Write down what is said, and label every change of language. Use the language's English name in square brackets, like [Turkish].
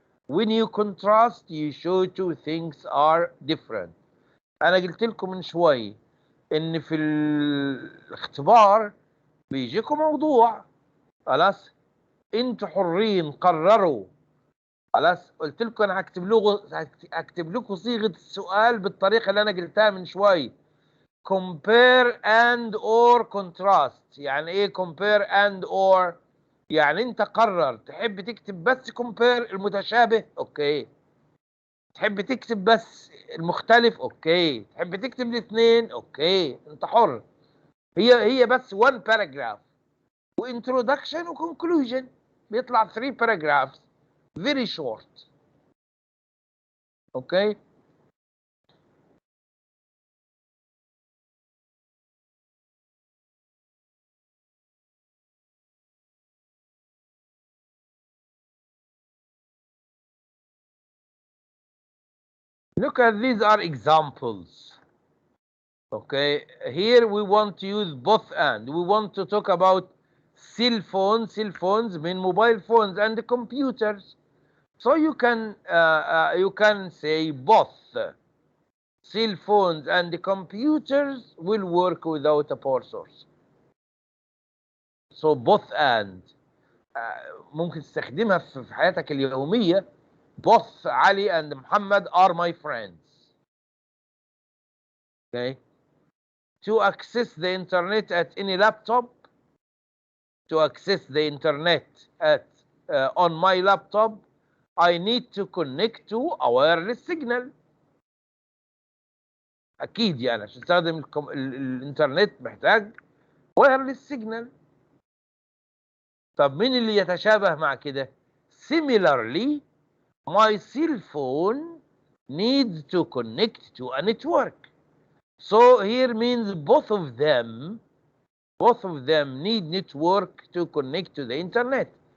[English] When you contrast, you show two things are different. [Arabic] انا قلت لكم من شوي ان في الاختبار بيجيكم موضوع، خلاص انتوا حرين قرروا. خلاص قلت لكم انا هكتب لكم صيغه السؤال بالطريقه اللي انا قلتها من شوي. [English] compare and or contrast. [Arabic] يعني ايه [English] compare and or؟ [Arabic] يعني انت قرر تحب تكتب بس compare المتشابه، اوكي. تحب تكتب بس المختلف، اوكي. تحب تكتب الاثنين، اوكي، انت حر. هي بس [English] one paragraph وintroduction وconclusion، بيطلع 3 paragraphs very short. Okay. Look at these are examples. Okay, here we want to use both and. We want to talk about cell phones. Cell phones mean mobile phones and computers. So you can say both. Cell phones and computers will work without a power source. So both and [Arabic] ممكن تستخدمها في حياتك اليومية. [English] Both Ali and Muhammad are my friends. Okay. To access the internet at any laptop, to access the internet on my laptop, I need to connect to a wireless signal. [Arabic] اكيد يعني عشان تستخدم الانترنت محتاج [English] wireless signal. [Arabic] طب مين اللي يتشابه مع كده؟ [English] Similarly, my cell phone needs to connect to a network. So here means both of them need network to connect to the internet.